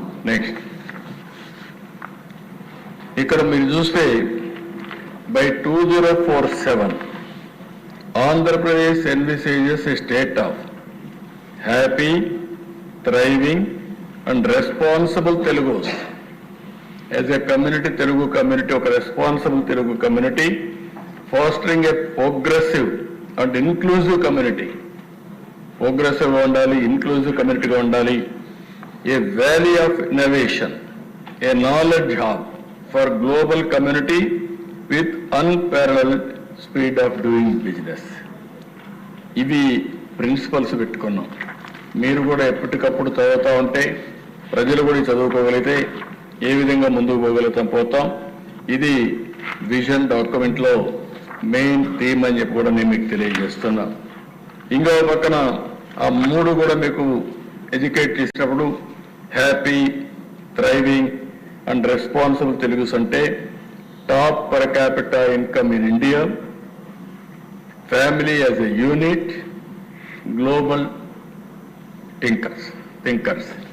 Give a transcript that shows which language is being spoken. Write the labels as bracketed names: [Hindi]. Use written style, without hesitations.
[Telugu] Next ఇక్కడ మీరు చూస్తే [English] by 2047 Andhra Pradesh envisages a state of happy, thriving and responsible Telugus. As a community, Telugu community, ఒక responsible Telugu community, fostering a progressive and inclusive community. [Telugu] Progressive గా ఉండాలి, [English] inclusive community [Telugu] గా ఉండాలి. [English] A valley of innovation, a knowledge hub for global community with unparalleled speed of doing business. [Telugu] ఇవి principles పెట్టుకున్నాం. మీరు కూడా ఎప్పటికప్పుడు చదువుతూ ఉంటే ప్రజలు కూడా చదువుకోగలిగితే ఏ విధంగా ముందుకు పోతాం. ఇది విజన్ డాక్యుమెంట్లో మెయిన్ థీమ్ అని చెప్పి కూడా నేను మీకు తెలియజేస్తున్నా. ఇంకో పక్కన ఆ మూడు కూడా మీకు ఎడ్యుకేట్ చేసినప్పుడు [English] Happy, thriving and responsible Telugus అంటే top per capital income in India, family as a unit, global thinkers.